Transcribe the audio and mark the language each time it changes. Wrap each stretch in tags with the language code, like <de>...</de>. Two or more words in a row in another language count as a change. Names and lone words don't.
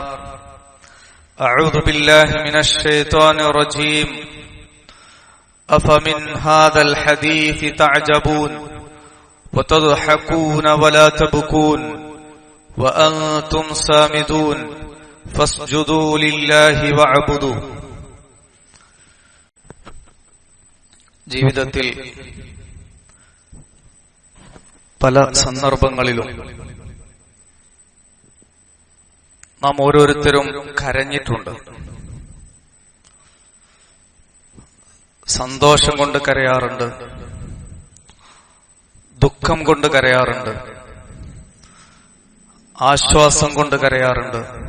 <ar>أعوذ بالله من الشيطان الرجيم. أفمن هذا الحديث تعجبون وتضحكون ولا تبكون وأنتم سامدون فاسجدوا لله واعبدوا.</ar> <ml>ജീവിതത്തിൽ പല സന്ദർഭങ്ങളിലും നാം ഓരോരുത്തരും കരഞ്ഞിട്ടുണ്ട്. സന്തോഷം കൊണ്ട് കരയാറുണ്ട്, ദുഃഖം കൊണ്ട് കരയാറുണ്ട്, ആശ്വാസം കൊണ്ട് കരയാറുണ്ട്.</ml>